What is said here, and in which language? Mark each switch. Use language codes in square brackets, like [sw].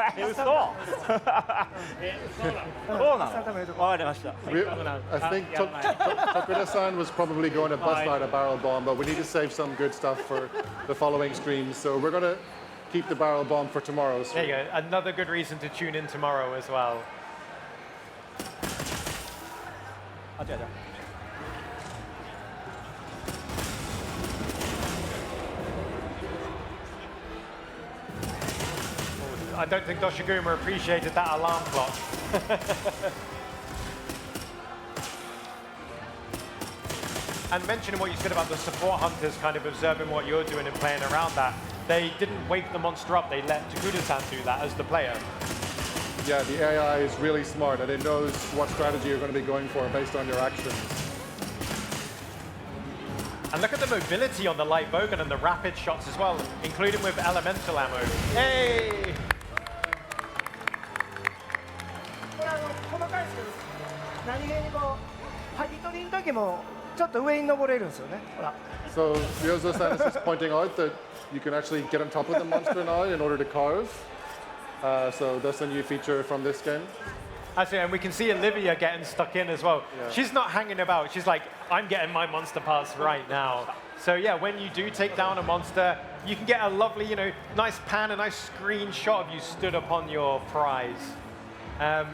[ja] 嘘そうなのわかりました [en] I think Tokuda-san was probably going to bust out a barrel bomb, but we need to save some good stuff for the following streams. So we're going to keep the barrel bomb for tomorrow's There stream. you go, another good reason to tune in tomorrow as well. [ja] あ違う違う [en] I don't think Doshiguma appreciated that alarm clock. And mentioning what you said about the support hunters kind of observing what you're doing and playing around that, they didn't wake the monster up, they let Takuda-san do that as the player. Yeah, the AI is really smart and it knows what strategy you're going to be going for based on your actions. And look at the mobility on the light bowgun and the rapid shots as well, including with elemental ammo. Hey! [ja] これ細かいですけど、何気にこう剥ぎ取りの時もちょっと上に登れるんですよね。ほら。 [en] So Ryozo-san is just pointing out that you can actually get on top of the monster now in order to carve. So that's a new feature from this game. Actually, and we can see Olivia getting stuck in as well. Yeah. She's not hanging about. She's like, I'm getting my monster parts right now. So yeah, when you do take down a monster, you can get a lovely, you know, nice pan, a nice screen shot of you stood upon your prize.